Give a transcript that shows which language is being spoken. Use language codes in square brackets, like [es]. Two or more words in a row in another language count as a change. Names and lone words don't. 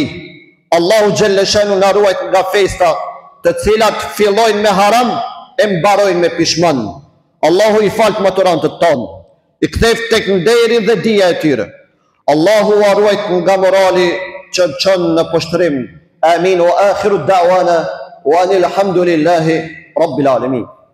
[ar] الله جل شأنه [sq] na ruajt nga festa të cilat fillojnë me haram e mbarojnë me pishman. Allahu i falt maturantët tonë, i kthef tek nderi dhe dija e tyre. Allahu u ruajt nga morali që çon në poshtrim. [ar] آمين وآخر دعوانا أن الحمد لله رب العالمين.